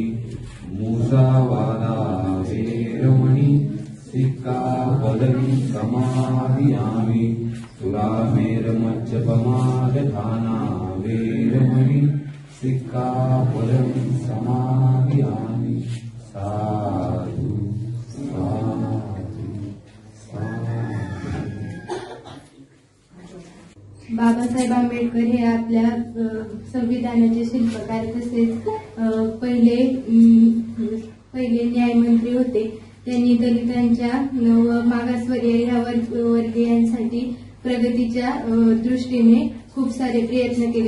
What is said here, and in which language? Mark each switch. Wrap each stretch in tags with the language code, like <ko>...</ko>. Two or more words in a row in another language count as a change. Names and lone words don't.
<pi>मुसावादा वेरमणि सिक्खापदं समादियामि. सुरामेरमज्जपमादधाना वेरमणि सिक्खापदं समादियामि. साधु साधु साधु.</pi> <mr>बाबासाहेब आंबेडकर हे आपल्या संविधानाचे शिल्पकार तसेच पहिले न्यायमंत्री होते. त्यांनी दलितांच्या व मागासवर्गीय ह्या वर्गीयांसाठी प्रगतीच्या दृष्टीने खूप सारे प्रयत्न केले.</mr>